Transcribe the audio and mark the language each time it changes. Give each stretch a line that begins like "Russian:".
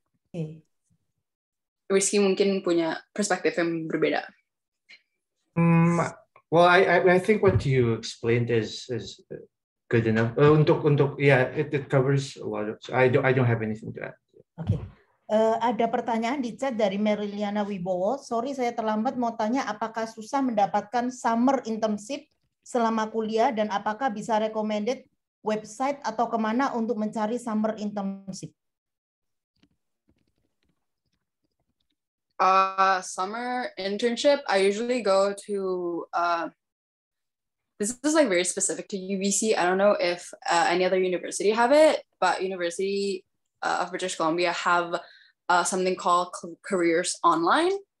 English: Okay.
Indonesian: Rizky mungkin punya perspektif yang berbeda.
English: Well, I think what you explained is good enough.
Indonesian: Untuk
English: yeah, it covers a lot of. I don't have anything to add. Okay.
Indonesian: Ada pertanyaan di chat dari Meriliana Wibowo. Sorry saya terlambat, mau tanya apakah susah mendapatkan summer internship selama kuliah dan apakah bisa recommended website atau kemana untuk mencari summer internship?
English: Summer internship, I usually go to, this is like very specific to UBC. I don't know if any other university have it, but University of British Columbia have something called Careers Online.